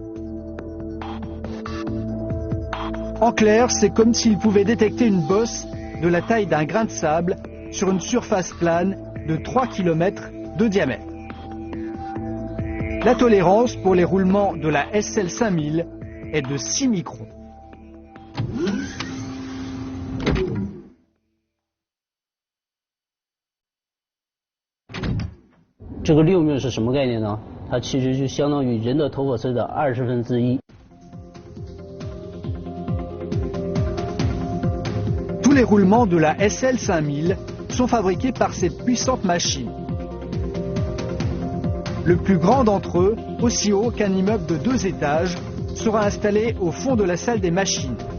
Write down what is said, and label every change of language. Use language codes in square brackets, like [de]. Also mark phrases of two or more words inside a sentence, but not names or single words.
[fr] En clair, c'est comme s'il pouvait détecter une bosse de la taille d'un grain de sable sur une surface plane de 3 km de diamètre. La tolérance pour les roulements de la SL 5000 est de 6 microns. [zh] 这个6缪是什么概念呢？它其实就相当于人的头发丝的1/20。 [fr] Tous les roulements de la SL 5000 sont fabriqués par cette puissante machine. Le plus grand d'entre eux, aussi haut qu'un immeuble de 2 étages, sera installé au fond de la salle des machines.